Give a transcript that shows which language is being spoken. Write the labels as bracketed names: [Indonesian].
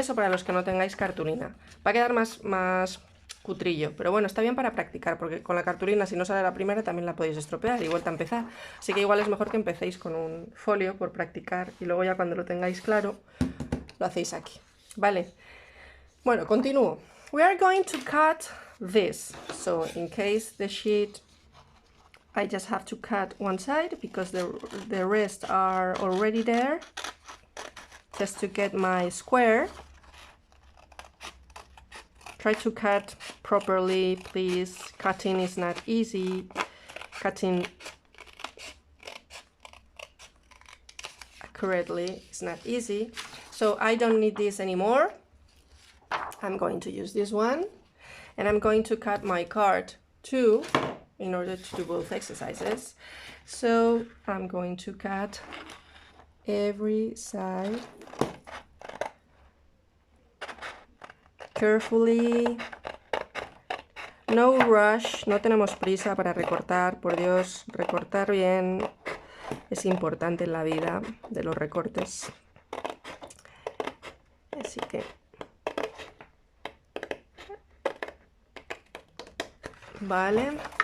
[Spanish] Eso para los que no tengáis cartulina. Va a quedar más cutrillo, pero bueno, está bien para practicar, porque con la cartulina, si no sale la primera, también la podéis estropear y vuelta a empezar. Así que igual es mejor que empecéis con un folio por practicar y luego ya cuando lo tengáis claro, lo hacéis aquí, ¿vale? Bueno, continúo. [English] We are going to cut this, so in case the sheet, I just have to cut one side because the rest are already there, just to get my square. Try to cut properly, please. Cutting is not easy. Cutting accurately is not easy. So I don't need this anymore. I'm going to use this one. And I'm going to cut my card too, in order to do both exercises. So I'm going to cut every side carefully. No rush, [Spanish] no tenemos prisa para recortar, por Dios, recortar bien es importante en la vida de los recortes. Así que vale.